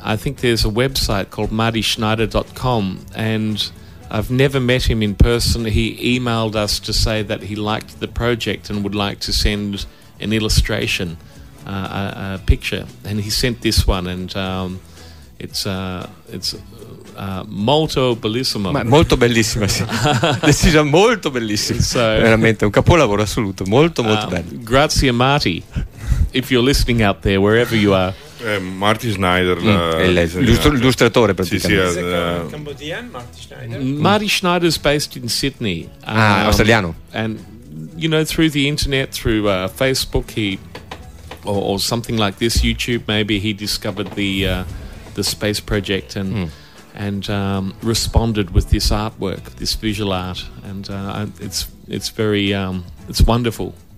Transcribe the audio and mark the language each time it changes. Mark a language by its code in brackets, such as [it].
[en] I think there's a website called MartySchneider.com, and I've never met him in person. He emailed us to say that he liked the project and would like to send an illustration, a picture, and he sent this one, and it's [it] molto bellissimo. Molto bellissimo, sì. Decisa molto bellissimo. So, veramente un capolavoro assoluto, molto molto bello. Grazie Marty. [en] If you're listening out there, wherever you are. Marty Schneider, [it] l'illustratore praticamente. Sì, [en] Cambodian Marty Schneider. Marty Schneider's based in Sydney. [it] Australiano. [en] And you know, through the internet, through Facebook, he or something like this, YouTube maybe, he discovered the space project and responded with this artwork, this visual art, and it's very it's wonderful.